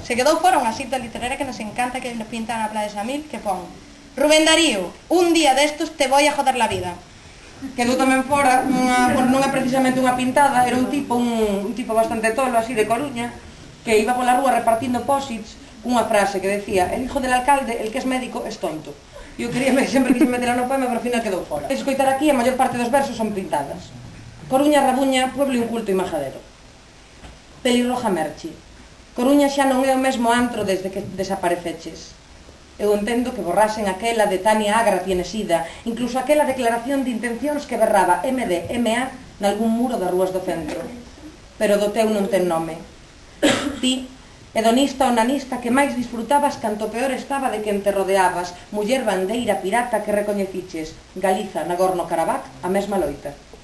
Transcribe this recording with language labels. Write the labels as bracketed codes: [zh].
[gl] Se quedou fora unha cita literaria que nos encanta, que nos pinta na Playa de Samil, que pon: Rubén Darío, [es] un día destos te voy a joder la vida. [gl] Quedou tamén fora, non é precisamente unha pintada, era un tipo bastante tolo, así de Coruña, que iba pola rúa repartindo posits cunha frase que decía: [es] el hijo del alcalde, el que es médico, es tonto. [gl] Eu sempre quise meterla no poema, pero ao final quedou fora. Escoitar aquí, a maior parte dos versos son pintadas. [es] Coruña, Rabuña, pueblo inculto e majadero. Pelirroja Merchi. [gl] Coruña xa non é o mesmo antro desde que desapareceches. Eu entendo que borrasen aquela de [es] Tania Agra tiene sida, [gl] incluso aquela declaración de intencións que berraba MDMA nalgún muro das rúas do centro. Pero do teu non ten nome. Ti, hedonista ou nanista que máis disfrutabas canto peor estaba de quen te rodeabas, muller bandeira pirata que recoñeciches, Galiza, Nagorno-Karabakh, a mesma loita.